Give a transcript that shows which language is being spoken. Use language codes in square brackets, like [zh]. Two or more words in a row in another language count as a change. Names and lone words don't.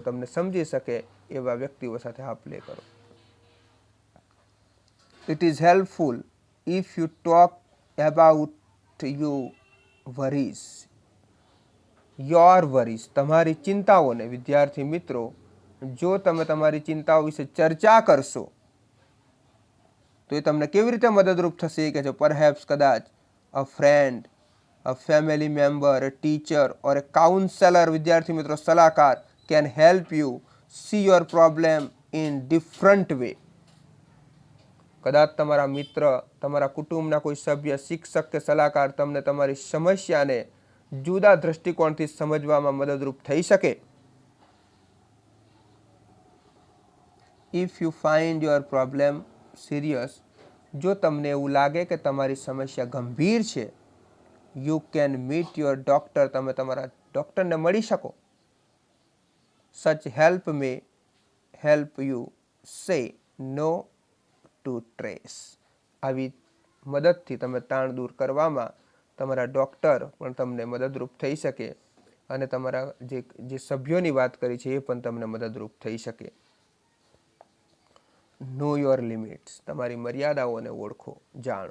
[gu] તમને સમજી શકે એવા વ્યક્તિઓ સાથે આપ-લે કરો. [en] It is helpful if you talk about your worries. [gu] તમારી ચિંતાઓને વિદ્યાર્થી મિત્રો, જો તમે તમારી ચિંતાઓ વિશે ચર્ચા કરશો તો એ તમને કેવી રીતે મદદરૂપ થશે કે છે પરહેપ્સ કદાચ [en] a friend, a family member, a teacher or a counselor, [gu] વિદ્યાર્થી મિત્રો સલાહકાર, [en] can help you see your problem in different way. [gu] કદાચ તમારા મિત્ર, તમારા કુટુંબના કોઈ સભ્ય, શિક્ષક કે સલાહકાર તમને તમારી સમસ્યાને જુદા દ્રષ્ટિકોણથી સમજવામાં મદદરૂપ થઈ શકે. [en] If you find your problem serious, [gu] જો તમને એવું લાગે કે તમારી સમસ્યા ગંભીર છે, [en] you can meet your doctor. [gu] તમે તમારા ડોક્ટરને મળી શકો. [en] Such help may help you say no to stress. [gu] આવી મદદથી તમે તાણ દૂર કરવામાં તમારા ડોક્ટર પણ તમને મદદરૂપ થઈ શકે અને તમારા જે સભ્યોની વાત કરી છે એ પણ તમને મદદરૂપ થઈ શકે. [en] Know your limits. [gu] તમારી મર્યાદાઓને ઓળખો, જાણો.